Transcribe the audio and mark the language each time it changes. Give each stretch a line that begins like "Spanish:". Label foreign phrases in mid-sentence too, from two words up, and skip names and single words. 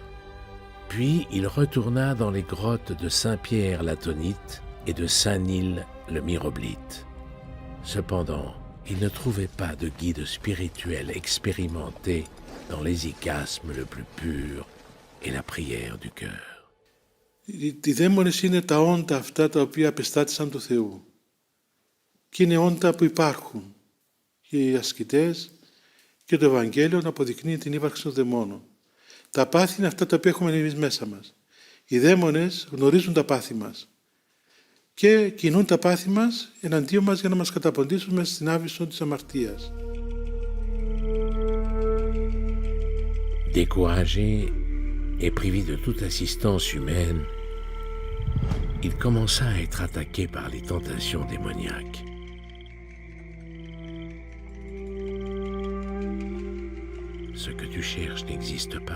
French: Puis il retourna dans les grottes de Saint-Pierre l'Atonite et de Saint-Nil le Myroblite. Cependant, il ne trouvait pas de guide spirituel expérimenté dans l'hésychasme le plus pur et la prière du cœur.
Greek: Οι δαίμονες είναι τα όντα αυτά τα οποία απεστάτησαν του Θεού. Και είναι όντα που υπάρχουν. Και οι ασκητές και το Ευαγγέλιο να αποδεικνύει την ύπαρξη των δαιμόνων. Τα πάθη είναι αυτά τα οποία έχουμε εμείς μέσα μας. Οι δαίμονες γνωρίζουν τα πάθη μας και κινούν τα πάθη μας εναντίον μας για να μας καταποντήσουν μέσα στην άβυσσο της αμαρτίας.
French: Découragé et privé de toute assistance humaine, il commença à être attaqué par les tentations démoniaques. Ce que tu cherches n'existe pas.